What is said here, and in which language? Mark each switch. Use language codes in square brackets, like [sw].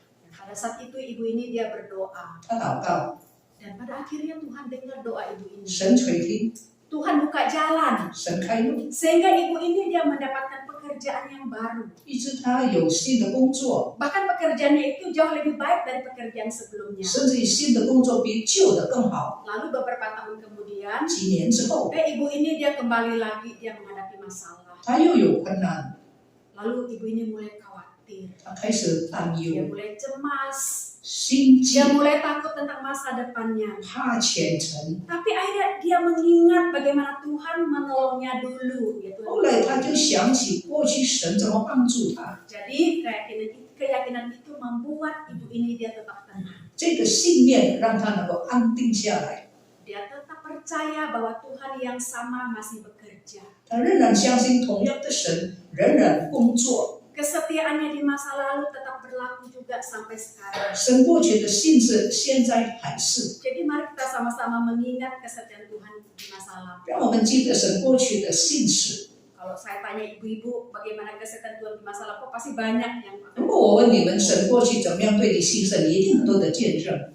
[id] Dan pada saat itu ibu ini dia berdoa. [zh] 她祷告， [id] Dan pada akhirnya Tuhan dengar doa ibu ini. [zh] 神垂听， [id] Tuhan buka jalan. [zh] 神开路， [id] Sehingga ibu ini dia mendapatkan pekerjaan yang baru. [zh] 以致她有新的工作， [id] Bahkan pekerjaannya itu jauh lebih baik dari pekerjaan sebelumnya. [zh] 甚至于新的工作比旧的更好。 [id] Lalu beberapa tahun kemudian, [zh] 几年之后， [id] ibu ini dia kembali lagi, dia menghadapi masalah. [zh] 她又有困难， [id] Lalu ibu ini mulai khawatir. [zh] 她开始担 [id] Dia [zh] 忧、 [id] mulai cemas. [zh] 心急 [id] Dia、mulai takut tentang masa depannya. [zh] 怕前程。 [id] Tapi akhirnya dia mengingat bagaimana Tuhan menolongnya dulu. Gitu. [zh] 后来她就想起过去神怎么帮助她， [id] Jadi keyakinan itu membuat ibu ini dia tetap tenang. [zh] 这个信念让她能够安定下来。 [id] Dia tetap percaya bahwa Tuhan yang sama masih bekerja. [zh] 她仍然相信同样的神仍然工作。 [id] Kesetiaannya di masa lalu tetap berlaku juga sampai sekarang. [zh] 神过去的信是现在还是， [id] Jadi mari kita sama-sama mengingat kesetiaan Tuhan di masa lalu. [zh] 让我们记得神过去的信实。 [id] Kalau saya tanya ibu-ibu bagaimana kesetiaan Tuhan di masa lalu, pasti banyak yang akan. [zh] 如果我问你们神过去怎么样对你信实，你一定很多的见证。